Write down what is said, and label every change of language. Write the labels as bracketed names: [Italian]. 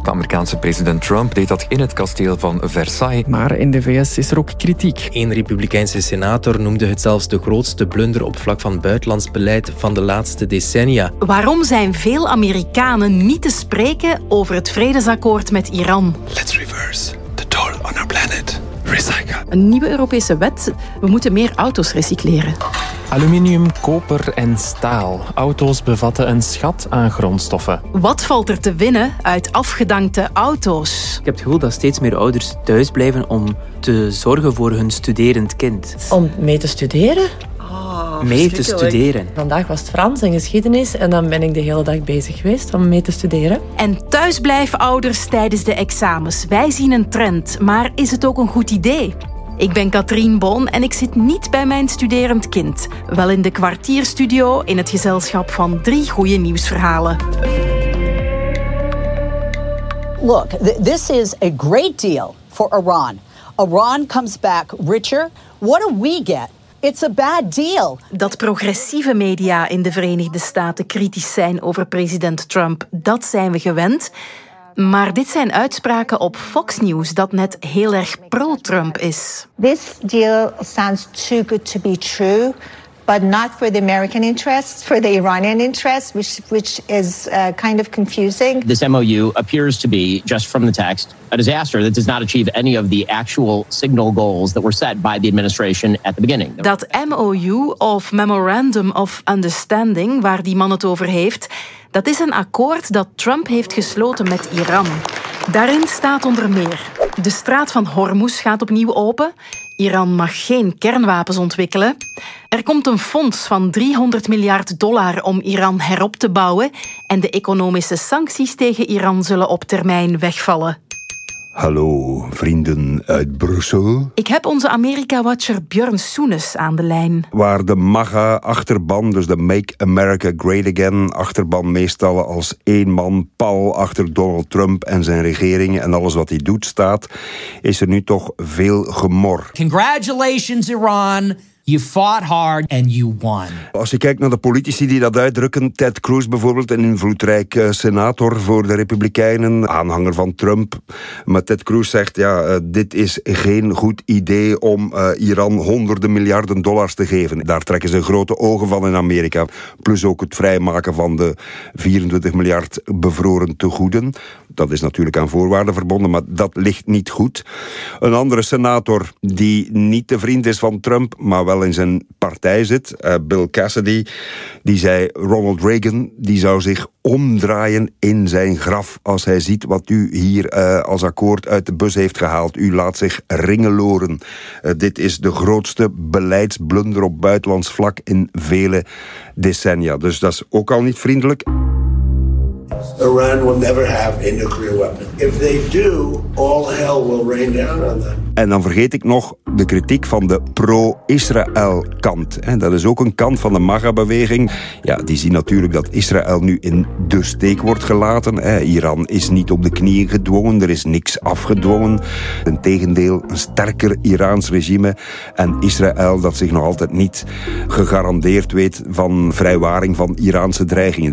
[Dutch] De Amerikaanse president Trump deed dat in het kasteel van Versailles. Maar in de VS is er ook kritiek. Een republikeinse senator noemde het zelfs de grootste blunder op vlak van buitenlands beleid van de laatste decennia. Waarom zijn veel Amerikanen niet te spreken over het vredesakkoord met Iran? [English] Let's reverse the toll on our planet. Recycle. [Dutch] Een nieuwe Europese wet. We moeten meer auto's recycleren. Aluminium, koper en staal. Auto's bevatten een schat aan grondstoffen. Wat valt er te winnen uit afgedankte auto's? Ik heb het gevoel dat steeds meer ouders thuis blijven om te zorgen voor hun studerend kind. Om mee te studeren? Oh, mee te studeren. Vandaag was het Frans en geschiedenis en dan ben ik de hele dag bezig geweest om mee te studeren. En thuisblijven ouders tijdens de examens. Wij zien een trend, maar is het ook een goed idee? Ik ben Katrien Boon en ik zit niet bij mijn studerend kind. Wel in de kwartierstudio in het gezelschap van drie goede nieuwsverhalen. [English] Look, this is a great deal for Iran. Iran comes back richer. What do we get? It's a bad deal. [Dutch] Dat progressieve media in de Verenigde Staten kritisch zijn over president Trump, dat zijn we gewend. Maar dit zijn uitspraken op Fox News dat net heel erg pro-Trump is. [English] This deal sounds too good to be true, but not for the American interests, for the Iranian interests, which is kind of confusing. This MOU appears to be, just from the text, a disaster that does not achieve any of the actual signal goals that were set by the administration at the beginning. [Dutch] Dat MOU, of Memorandum of Understanding, waar die man het over heeft, dat is een akkoord dat Trump heeft gesloten met Iran. Daarin staat onder meer: de straat van Hormuz gaat opnieuw open. Iran mag geen kernwapens ontwikkelen. Er komt een fonds van $300 miljard om Iran herop te bouwen. En de economische sancties tegen Iran zullen op termijn wegvallen. Hallo, vrienden uit Brussel. Ik heb onze Amerika-watcher Björn Soenes aan de lijn. Waar de MAGA-achterban, dus de Make America Great Again-achterban, meestal als één man pal achter Donald Trump en zijn regering en alles wat hij doet staat, is er nu toch veel gemor. [English] Congratulations, Iran. You fought hard and you won. [Dutch] Als je kijkt naar de politici die dat uitdrukken, Ted Cruz bijvoorbeeld, een invloedrijk senator voor de Republikeinen, aanhanger van Trump. Maar Ted Cruz zegt, ja, dit is geen goed idee om Iran honderden miljarden dollars te geven. Daar trekken ze grote ogen van in Amerika. Plus ook het vrijmaken van de 24 miljard bevroren tegoeden. Dat is natuurlijk aan voorwaarden verbonden, maar dat ligt niet goed. Een andere senator die niet de vriend is van Trump, maar wel in zijn partij zit, Bill Cassidy, die zei, Ronald Reagan die zou zich omdraaien in zijn graf als hij ziet wat u hier als akkoord uit de bus heeft gehaald. U laat zich ringeloren. Dit is de grootste beleidsblunder op buitenlands vlak in vele decennia. Dus dat is ook al niet vriendelijk. [English] Iran will never have a nuclear weapon. If they do, all hell will rain down on them. [Dutch] En dan vergeet ik nog de kritiek van de pro-Israël kant. Dat is ook een kant van de MAGA-beweging. Ja, die zien natuurlijk dat Israël nu in de steek wordt gelaten. Iran is niet op de knieën gedwongen, er is niks afgedwongen. Integendeel, een sterker Iraans regime en Israël dat zich nog altijd niet gegarandeerd weet van vrijwaring van Iraanse dreigingen.